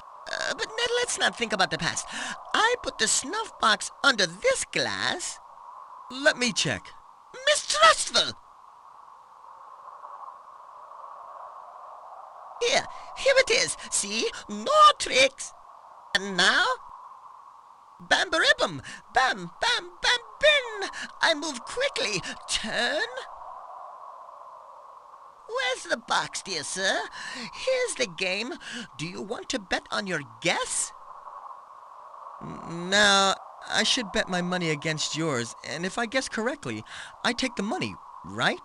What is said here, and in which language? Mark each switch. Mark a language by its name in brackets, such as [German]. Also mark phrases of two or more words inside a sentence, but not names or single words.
[English] But Ned, let's not think about the past. I put the snuff box under this glass. Let me check. Mistrustful! Here it is. See? No tricks. And now? Bam-baribum! Bam, bam, bam, bin! I move quickly. Turn. Where's the box, dear sir? Here's the game. Do you want to bet on your guess? Now, I should bet my money against yours, and if I guess correctly, I take the money, right?